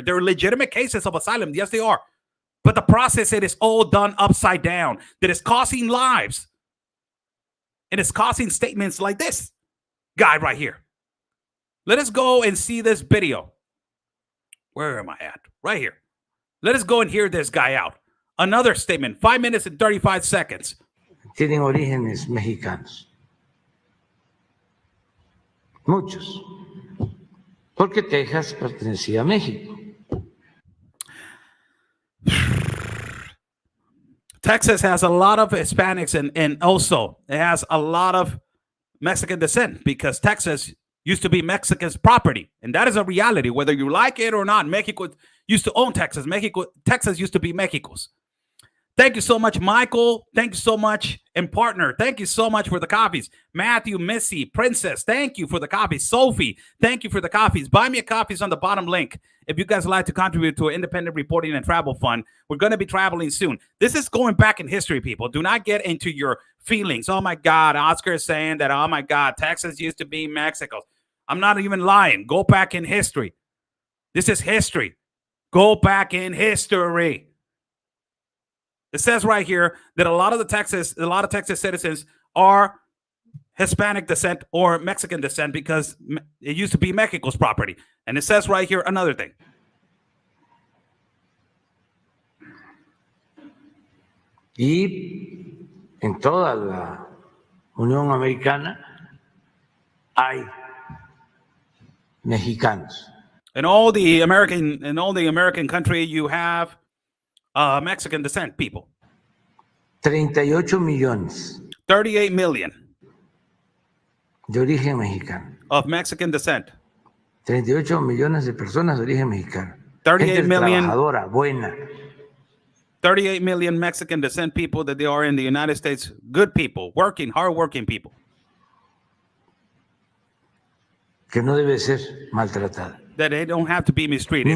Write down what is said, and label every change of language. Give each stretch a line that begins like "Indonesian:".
English: There are legitimate cases of asylum. Yes, they are. But the process, it is all done upside down. That is costing lives. and is causing statements like this guy right here. Let us go and see this video. Where am I at? Right here. Let us go and hear this guy out. Another statement, 5 minutes and 35 seconds.
Spanish: Tienen orígenes mexicanos. Muchos. Porque Texas pertenecía a México.
English: Texas has a lot of Hispanics and also it has a lot of Mexican descent because Texas used to be Mexican's property. And that is a reality, whether you like it or not. Mexico used to own Texas. Texas used to be Mexico's. Thank you so much, Michael. Thank you so much. And partner, thank you so much for the coffees. Matthew, Missy, Princess, thank you for the coffees. Sophie, thank you for the coffees. Buy me a coffees on the bottom link. If you guys would like to contribute to an independent reporting and travel fund, we're going to be traveling soon. This is going back in history, people. Do not get into your feelings. Oh, my God, Oscar is saying that, oh, my God, Texas used to be Mexico. I'm not even lying. Go back in history. This is history. Go back in history. It says right here that a lot of Texas citizens are Hispanic descent or Mexican descent because it used to be Mexico's property. And it says right here another thing.
Spanish: Y en toda la Unión Americana hay mexicanos.
English: In all the American country, you have Mexican descent people.
Spanish: 38 millones
English: 38 million
Spanish: de origen mexicano.
English: of Mexican descent.
Spanish: 38 millones de personas de origen mexicano.
English: 38
Spanish: Gente
English: million.
Spanish: trabajadora, buena.
English: 38 million Mexican descent people that they are in the United States. Good people, working, hardworking people.
Spanish: Que no debe ser maltratada.
English: That they don't have to be mistreated.